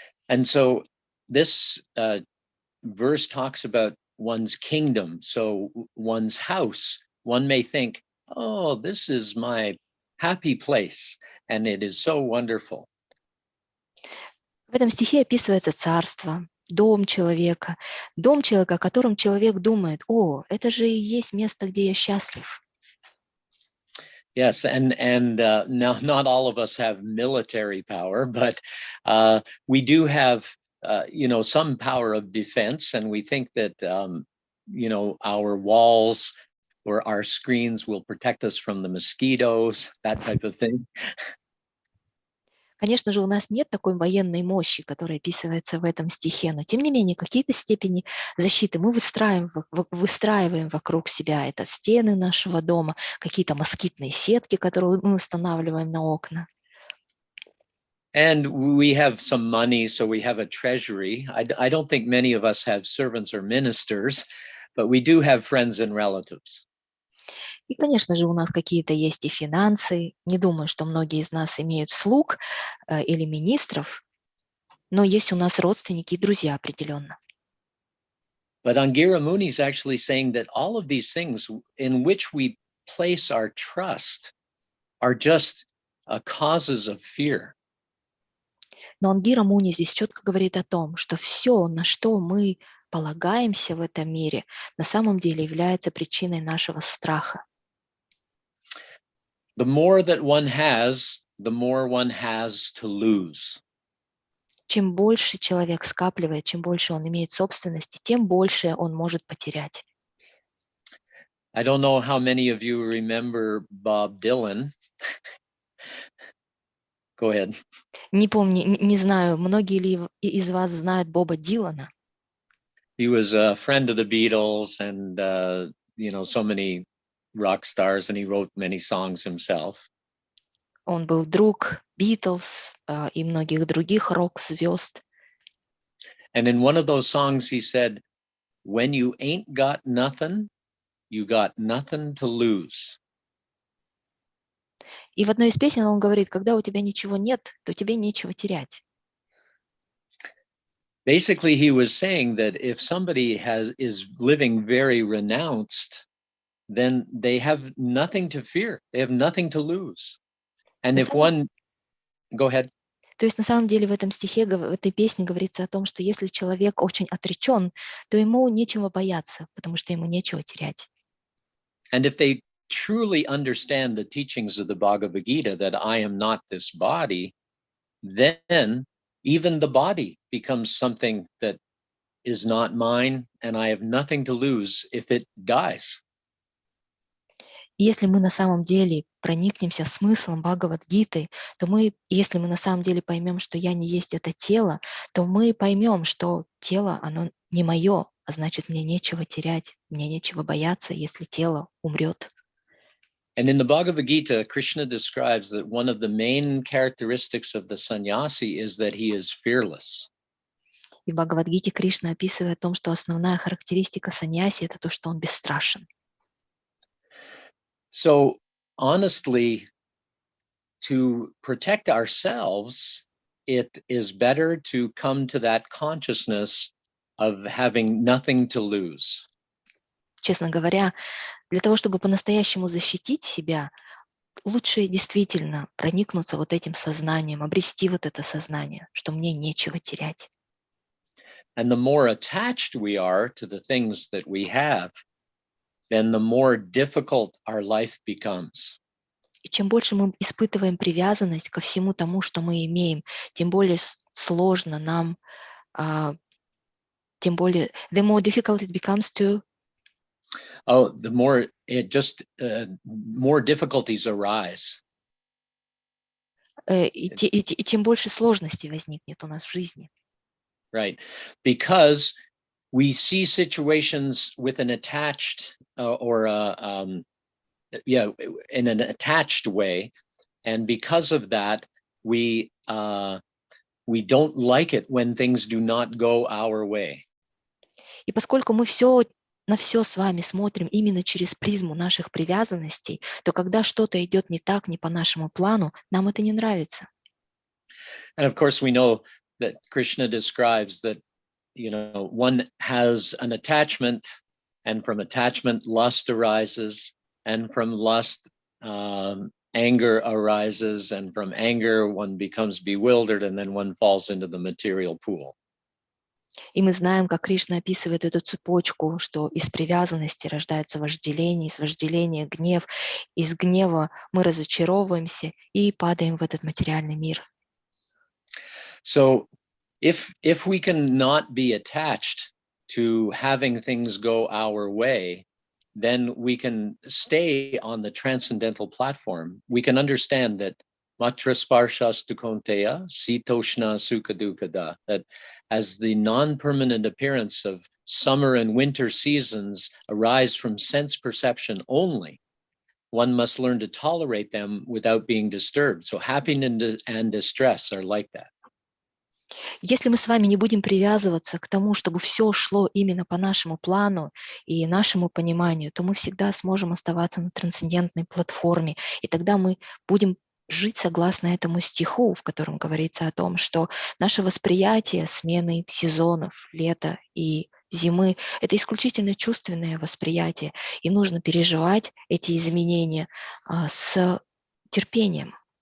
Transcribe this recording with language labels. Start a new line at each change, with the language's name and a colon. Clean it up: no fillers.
English: And so this verse talks about one's kingdom, so one's house. One may think, oh, this is my happy place, and it is so wonderful.
Russian: В этом стихе описывается царство, дом человека, о котором человек думает, о, это же и есть место, где я счастлив.
English: Yes, and now not all of us have military power, but we do have, some power of defense, and we think that, our walls or our screens will protect us from the mosquitoes, that type of thing.
Russian: Конечно же, у нас нет такой военной мощи, которая описывается в этом стихе, но тем не менее, какие-то степени защиты мы выстраиваем вокруг себя. Это стены нашего дома, какие-то москитные сетки, которые мы устанавливаем на окна.
English: And we have some money, so we have a treasury. I don't think many of us have servants or ministers, but we do have friends and relatives.
Russian: И, конечно же, у нас какие-то есть и финансы. Не думаю, что многие из нас имеют слуг или министров, но есть у нас родственники и друзья определенно.
English: But Angira Muni is actually saying that all of these things in which we place our trust are just causes of fear.
Russian: Но Ангира Муни здесь четко говорит о том, что все, на что мы полагаемся в этом мире, на самом деле является причиной нашего страха.
English: The more that one has, the more one has to lose.
Russian: Чем больше человек скапливает, чем больше он имеет собственности, тем больше он может потерять.
English: I don't know how many of you remember Bob Dylan. Go ahead.
Russian: Не помню, не знаю, многие ли из вас знают Боба Дилана.
English: He was a friend of the Beatles and, so many rock stars, and he wrote many songs himself.
Russian: Он был друг Битлз и многих других рок-звезд.
English: And in one of those songs, he said, when you ain't got nothing, you got nothing to lose.
Russian: И в одной из песен он говорит, когда у тебя ничего нет, то тебе нечего терять.
English: Basically, he was saying that if somebody is living very renounced, then they have nothing to fear. They have nothing to lose. And if one, go ahead.
Russian: То есть на самом деле в этом стихе, в этой песне говорится о том, что если человек очень отречен, то ему нечего бояться, потому что ему нечего терять.
English: And if they truly understand the teachings of the Bhagavad Gita, that I am not this body, then even the body becomes something that is not mine, and I have nothing to lose if it dies.
Russian: Если мы на самом деле проникнемся смыслом Бхагавад-гиты, то если мы на самом деле поймем, что я не есть это тело, то мы поймем, что тело, оно не мое, а значит, мне нечего терять, мне нечего бояться, если тело умрет.
English: And in the Bhagavad Gita, Krishna describes that one of the main characteristics of the sannyasi is that he is fearless.
Russian: И в Бхагавад-гите Кришна описывает о том, что основная характеристика саньяси – это то, что он бесстрашен.
English: So honestly, to protect ourselves, it is better to come to that consciousness of having nothing to lose.
Russian: Честно говоря, для того, чтобы по-настоящему защитить себя, лучше действительно проникнуться вот этим сознанием, обрести вот это сознание, что мне нечего терять.
English: And the more attached we are to the things that we have, then the more difficult our life becomes.
Russian: И чем больше мы испытываем привязанность ко всему тому, что мы имеем, тем более сложно нам, тем более,
English: the more difficult it becomes to... The more more difficulties arise.
Russian: И тем больше сложностей возникнет у нас в жизни.
English: right. Because we see situations with an attached in an attached way, and because of that, we don't like it when things do not go our way.
Russian: И поскольку мы на все с вами смотрим именно через призму наших привязанностей, то когда что-то идет не так, не по нашему плану, нам это не нравится.
English: And of course, we know that Krishna describes that, one has an attachment, and from attachment, lust arises, and from lust, anger arises, and from anger, one becomes bewildered, and then one falls into the material pool.
Russian: И мы знаем, как Кришна описывает эту цепочку, что из привязанности рождается вожделение, из вожделения гнев, из гнева мы разочаровываемся и падаем в этот материальный мир.
English: So if we can not be attached to having things go our way, then we can stay on the transcendental platform. We can understand that
Sanskrit: Matra Sparshas Konteya, Sitoshna Sukadukada,
English: that as the non-permanent appearance of summer and winter seasons arise from sense perception only, one must learn to tolerate them without being disturbed. So happiness and distress are like that.
Russian: Если мы с вами не будем привязываться к тому, чтобы все шло именно по нашему плану и нашему пониманию, то мы всегда сможем оставаться на трансцендентной платформе, и тогда мы будем жить согласно этому стиху, в котором говорится о том, что наше восприятие смены сезонов, лета и зимы – это исключительно чувственное восприятие, и нужно переживать эти изменения с терпением.